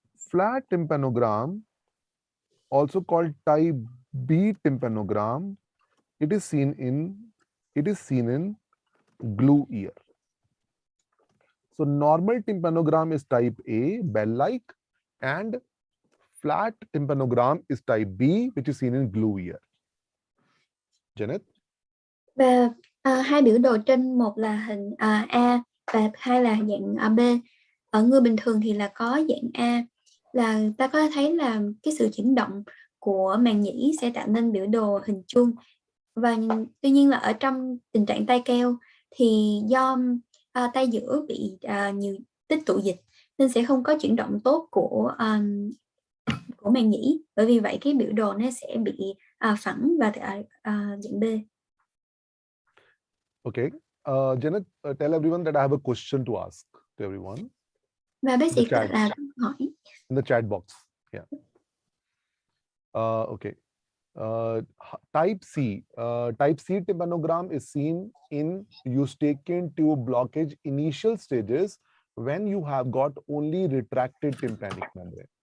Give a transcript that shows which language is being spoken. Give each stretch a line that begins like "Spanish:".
English: Flat tympanogram, also called type B tympanogram, it is seen in glue ear. So normal tympanogram is type A, bell-like, and flat tympanogram is type B, which is seen in glue ear. Janet?
Vietnamese: Và hai biểu đồ trên, một là hình A và hai là dạng B. Ở người bình thường thì là có dạng A, là ta có thấy là cái sự chuyển động của màng nhĩ sẽ tạo nên biểu đồ hình chuông. Và tuy nhiên là ở trong tình trạng tay keo thì do tay giữa bị nhiều tích tụ dịch nên sẽ không có chuyển động tốt của màng nhĩ. Bởi vì vậy cái biểu đồ nó sẽ bị phẳng và dạng B.
English: Okay. Janet, tell everyone that I have a question to ask to everyone.
Vietnamese: Và bác sĩ
English: chat.
Vietnamese: là hỏi
English: In the chat box. Yeah. Okay. Type C tympanogram is seen in eustachian tube blockage initial stages when you have got only retracted tympanic membrane.